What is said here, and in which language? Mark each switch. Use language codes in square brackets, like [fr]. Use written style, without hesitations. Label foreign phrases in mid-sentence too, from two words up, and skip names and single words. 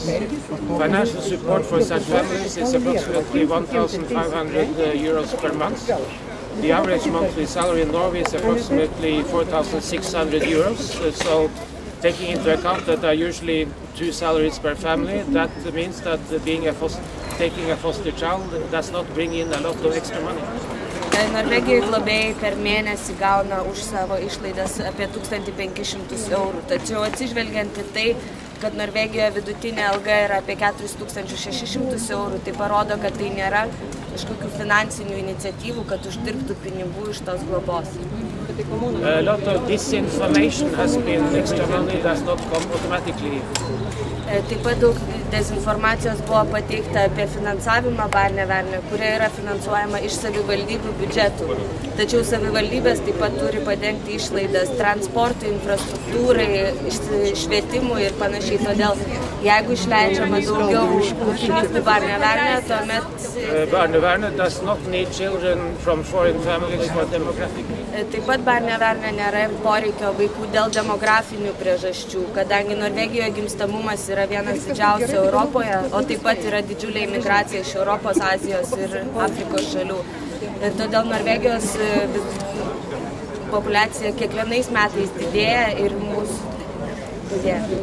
[en] Financial support for such families is approximately 1,500 euros per month. The average monthly salary in Norway is approximately 4,600 euros. So, taking into account that there are usually 2 salaries per family, that means that taking a foster child does not bring in a lot of extra money. [lt] Norvegijoje globėjai per mėnesį gauna už savo išlaidas apie 1500 eurų. Tačiau atsižvelgiant į tai, kad Norvegijoje vidutinė alga yra apie 4600 eurų, tai parodo, kad tai nėra kažkokių finansinių iniciatyvų, kad uždirbtų pinigų iš tos globos. [en] A lot of disinformation has been extra money does not come automatically. [lt] Taip pat daug dezinformacijos buvo pateikta apie finansavimą Barnevernet, kuria yra finansuojama iš savivaldybių biudžetų. Tačiau savivaldybės taip pat turi padengti išlaidas transportui, infrastruktūrai, švietimui ir panašiai. Todėl, jeigu išleidžiama daugiau pinigų Barnevernet, tuomet... [en] Barnevernet does not need children from foreign families for demographic. [lt] Taip pat Barnevernet nėra poreikio vaikų dėl demografinių priežasčių, kadangi Norvegijoje gimstamumas yra vienas didžiausių Europoje, o taip pat yra didžiulė imigracija iš Europos, Azijos ir Afrikos šalių. Ir todėl Norvegijos populiacija kiekvienais metais didėja ir mūsų didėja.